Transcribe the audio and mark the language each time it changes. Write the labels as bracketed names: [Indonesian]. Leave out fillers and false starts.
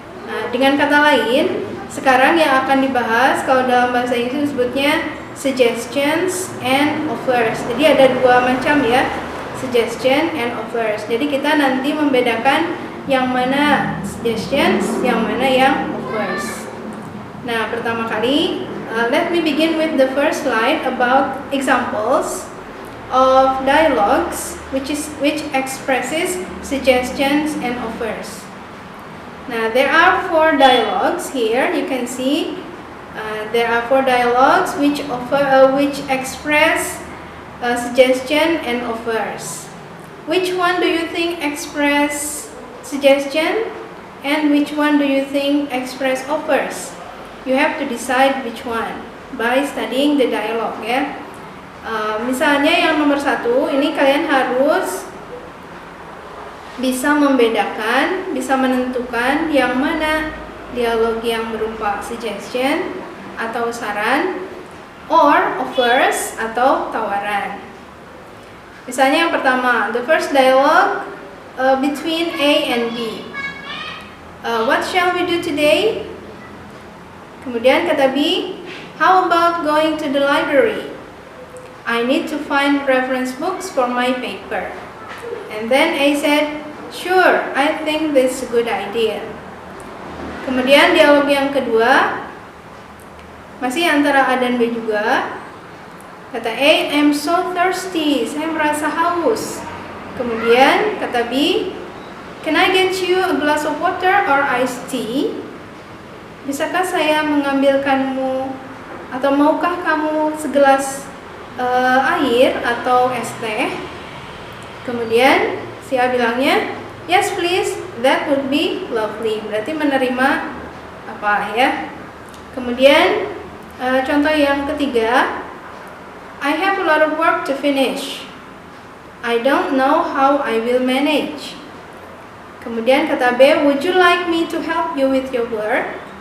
[Indonesian] Nah, dengan kata lain, sekarang yang akan dibahas, kalau dalam bahasa Inggris disebutnya suggestions and offers. Jadi ada dua macam ya, suggestion and offers. Jadi kita nanti membedakan yang mana suggestions, yang mana yang offers. Nah, pertama kali, [English] let me begin with the first slide about examples of dialogues which expresses suggestions and offers. Now, there are 4 dialogues here. You can see there are 4 dialogues which express suggestion and offers. Which one do you think express suggestion and which one do you think express offers? You have to decide which one by studying the dialogue ya. [Indonesian] Misalnya yang nomor 1 ini kalian harus bisa membedakan, bisa menentukan yang mana dialog yang berupa suggestion atau saran or offers atau tawaran. Misalnya yang pertama, [English] the first dialogue between A and B. What shall we do today? [Indonesian] Kemudian kata B, [English] how about going to the library? I need to find reference books for my paper. And then A said, sure, I think this is a good idea. [Indonesian] Kemudian dialog yang kedua masih antara A dan B juga. Kata A, [English] I'm so thirsty, [Indonesian] saya merasa haus. Kemudian kata B, [English] can I get you a glass of water or iced tea? [Indonesian] Bisakah saya mengambilkanmu atau maukah kamu segelas air atau es teh? Kemudian si A bilangnya, [English] yes please, that would be lovely. [Indonesian] Berarti menerima apa ya? Kemudian contoh yang ketiga, [English] I have a lot of work to finish. I don't know how I will manage. [Indonesian] Kemudian kata B, [English] would you like me to help you with your work?